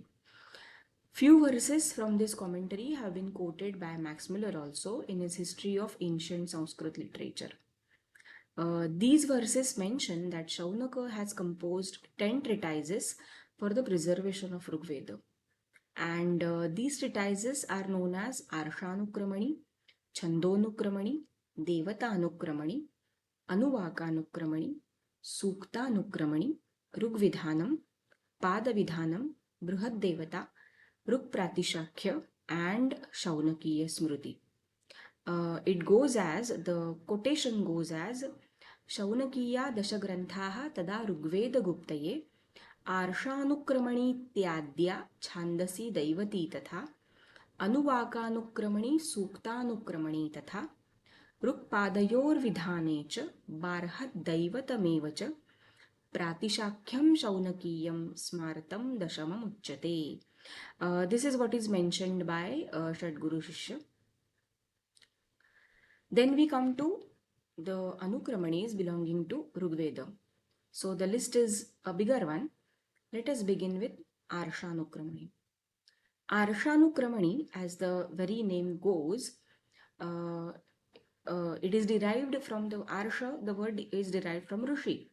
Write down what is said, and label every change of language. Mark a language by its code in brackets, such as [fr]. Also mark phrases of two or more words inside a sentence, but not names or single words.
[en] Few verses from this commentary have been quoted by Max Muller also in his History of Ancient Sanskrit Literature. These verses mention that Shaunaka has composed 10 treatises for the preservation of Rigveda. And these treatises are known as Arshanukramani, Chandonukramani, Devatanukramani, Anuvakanukramani, Suktanukramani, Rugvidhanam, Padavidhanam, Brihad Devata, Rug Pratishakya, and Shaunakiya Smriti. It goes as, the quotation goes as, [sa] Shaunakiya Dashagranthaha tada Rugveda Guptaye आर्षानुक्रमणीत्याद्या छान्दसि दैवती तथा अनुवाकानुक्रमणी सूक्तानुक्रमणी तथा ऋक्पादयोर्विधाने च बार्हद्दैवतमेव च प्रातिशाख्यं शौनकीयं स्मारतं दशममुच्यते. [en] This is what is mentioned by Shadguru Shishya. Then we come to the Anukramanis belonging to Rigveda. So the list is a bigger one. Let us begin with Arshanukramani. Arshanukramani, as the very name goes, uh, it is derived from the Arsha, the word is derived from Rishi.